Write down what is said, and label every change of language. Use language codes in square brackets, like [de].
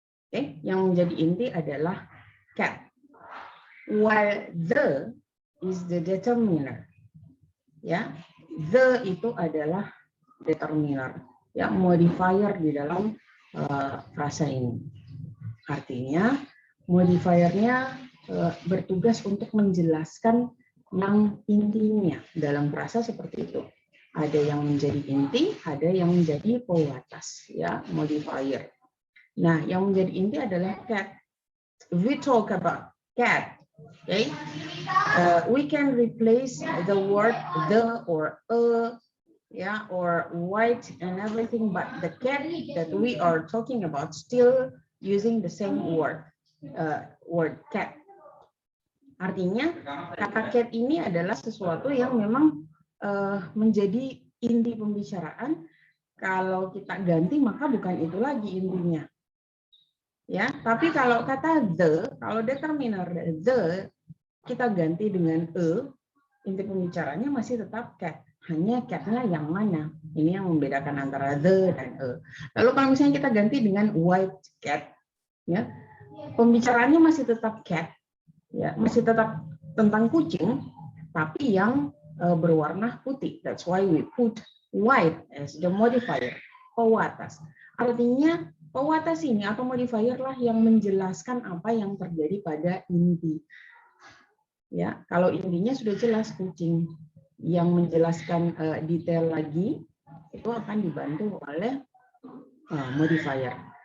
[id] Okay, yang menjadi inti adalah cat. [en] While the is the determiner. [id] Ya, the itu adalah determiner, ya, modifier di dalam frasa ini. Artinya modifiernya bertugas untuk menjelaskan yang intinya dalam frasa seperti itu. Ada yang menjadi inti, ada yang menjadi pewatas, ya, modifier. Nah, yang menjadi inti adalah cat. [en] If we talk about cat, okay, we can replace the word the or a, yeah, or white and everything, but the cat that we are talking about still using the same word, word cat. [id] Artinya kata cat ini adalah sesuatu yang memang menjadi inti pembicaraan. Kalau kita ganti maka bukan itu lagi intinya. Ya, tapi kalau kata the, kalau determiner the kita ganti dengan inti pembicaranya masih tetap cat. Hanya catnya yang mana? Ini yang membedakan antara the dan Lalu kalau misalnya kita ganti dengan white cat, ya, pembicaraannya masih tetap cat. Ya, masih tetap tentang kucing, tapi yang berwarna putih. [en] That's why we put white as the modifier, pewatas. [id] Artinya pewatas ini atau modifier lah yang menjelaskan apa yang terjadi pada inti. Ya, kalau intinya sudah jelas kucing, yang menjelaskan detail lagi itu akan dibantu oleh modifier.